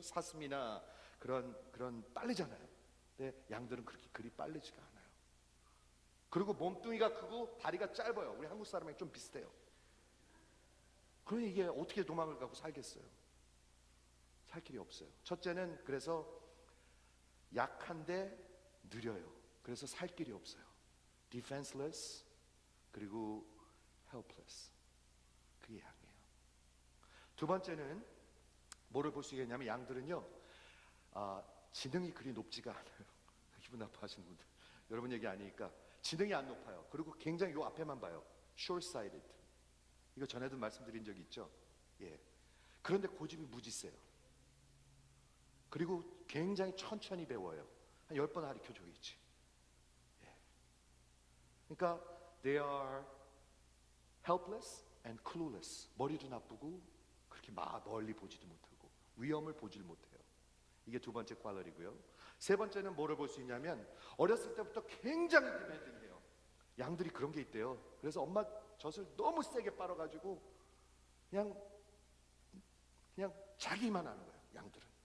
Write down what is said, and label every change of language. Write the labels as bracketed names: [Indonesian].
[Korean] 사슴이나 그런 빠르잖아요. 근데 양들은 그렇게 그리 빠르지가 않아요. 그리고 몸뚱이가 크고 다리가 짧아요. 우리 한국 사람이랑 좀 비슷해요. 그러니 이게 어떻게 도망을 가고 살겠어요? 살 길이 없어요. 첫째는 그래서 약한데 느려요. 그래서 살 길이 없어요. [English] defenseless [Korean] 그리고 [English] helpless. [Korean] 그게 양이에요. 두 번째는 뭐를 볼 수 있겠냐면 양들은요 지능이 그리 높지가 않아요. 기분 나빠하시는 분들 여러분 얘기 아니니까 지능이 안 높아요. 그리고 굉장히 요 앞에만 봐요. [English] short-sighted. [Korean] 이거 전에도 말씀드린 적이 있죠. 예. 그런데 고집이 무지 세요. 그리고 굉장히 천천히 배워요. 한 10번 가르쳐줘야지. 예. 그러니까 [English] they are helpless and clueless. [Korean] 머리도 나쁘고 그렇게 멀리 보지도 못하고 위험을 보질 못해요. 이게 두 번째 퀄리티고요. 세 번째는 뭐를 볼 수 있냐면 어렸을 때부터 굉장히 디맨딩해요. 양들이 그런 게 있대요. 그래서 엄마 젖을 너무 세게 빨아가지고 그냥 자기만 하는 거예요. 양들은.